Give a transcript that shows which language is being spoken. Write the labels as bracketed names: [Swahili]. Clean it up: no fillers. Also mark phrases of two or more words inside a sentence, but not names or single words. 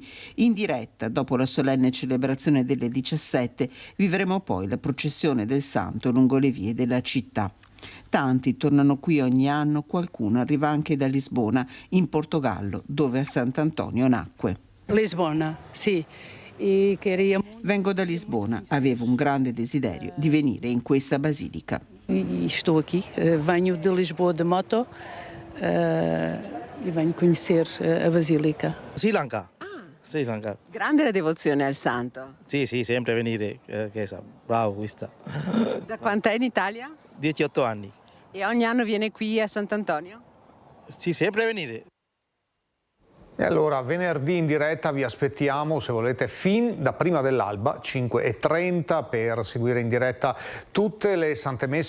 [Italian] In diretta, dopo la solenne celebrazione delle 17, vivremo poi la processione del Santo lungo le vie della città. Tanti tornano qui ogni anno, qualcuno arriva anche da Lisbona, in Portogallo, dove Sant'Antonio nacque. Lisbona, sì. Vengo da Lisbona, avevo un grande desiderio di venire in questa basilica. [Portuguese] Estou aqui, venho de Lisboa de moto e venho conhecer a Basílica. [Italian] Sri Lanka. Sri Lanka. Grande la devozione al santo. Sì, sempre venire, bravo questa. Da quant'è in Italia? 18 anni. E ogni anno viene qui a Sant'Antonio? Sì, sempre venire. E allora venerdì in diretta vi aspettiamo, se volete, fin da prima dell'alba, 5:30, per seguire in diretta tutte le Sante Messe,